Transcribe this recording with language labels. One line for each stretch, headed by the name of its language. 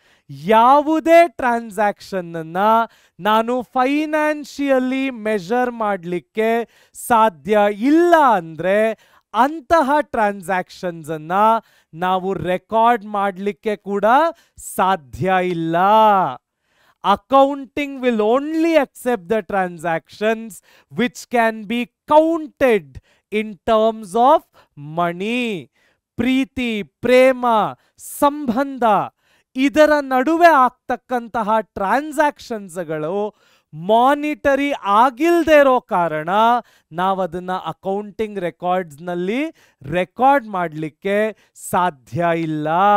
Kannada: ಯಾವುದೇ ಟ್ರಾನ್ಸಾಕ್ಷನ್ ಅನ್ನ ನಾನು ಫೈನಾನ್ಷಿಯಲಿ ಮೆಜರ್ ಮಾಡಲಿಕ್ಕೆ ಸಾಧ್ಯ ಇಲ್ಲ ಅಂದ್ರೆ ಅಂತಹ ಟ್ರಾನ್ಸಾಕ್ಷನ್ಸ್ ಅನ್ನ ನಾವು ರೆಕಾರ್ಡ್ ಮಾಡಲಿಕ್ಕೆ ಕೂಡ ಸಾಧ್ಯ ಇಲ್ಲ.
English: Accounting will only accept the transactions which can be counted in terms of money.
Kannada: ಪ್ರೀತಿ, ಪ್ರೇಮ, ಸಂಬಂಧ ಇದರ ನಡುವೆ ಆಗ್ತಕ್ಕಂತಹ ಟ್ರಾನ್ಸಾಕ್ಷನ್ಸ್ಗಳು ಮಾನಿಟರಿ ಆಗಿಲ್ಲದೆ ಇರೋ ಕಾರಣ ನಾವದನ್ನ ಅಕೌಂಟಿಂಗ್ ರೆಕಾರ್ಡ್ಸ್ನಲ್ಲಿ ರೆಕಾರ್ಡ್ ಮಾಡಲಿಕ್ಕೆ ಸಾಧ್ಯ ಇಲ್ಲ.